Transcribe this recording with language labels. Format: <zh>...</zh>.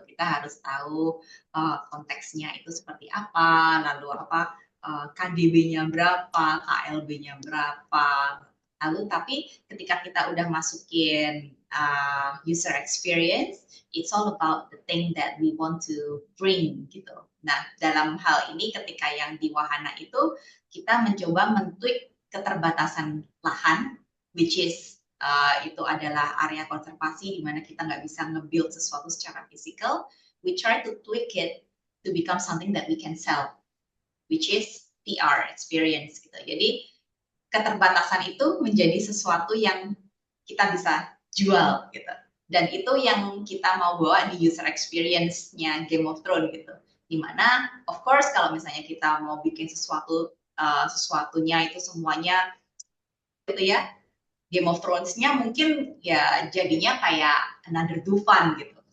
<id>Kita harus tahu konteksnya itu seperti apa, lalu apa KDB-nya berapa, KLB-nya berapa. Lalu tapi ketika kita udah masukin</id> <en>user experience, it's all about the thing that we want to bring</en> <id>gitu. Nah, dalam hal ini ketika yang di wahana itu kita mencoba mentweak keterbatasan lahan,</id> <en>which is</en> <id>itu adalah area konservasi di mana kita nggak bisa nge-build sesuatu secara fisikal.</id> <en>We try to tweak it to become something that we can sell, which is PR experience</en> <id>gitu. Jadi keterbatasan itu menjadi sesuatu yang kita bisa jual gitu. Dan itu yang kita mau bawa di user experience-nya Game of Thrones gitu. Dimana,</id> <en>of course,</en> <id>kalau misalnya kita mau bikin sesuatunya itu semuanya gitu ya, Game of Thrones-nya mungkin ya jadinya kayak another Dufan gitu.</id>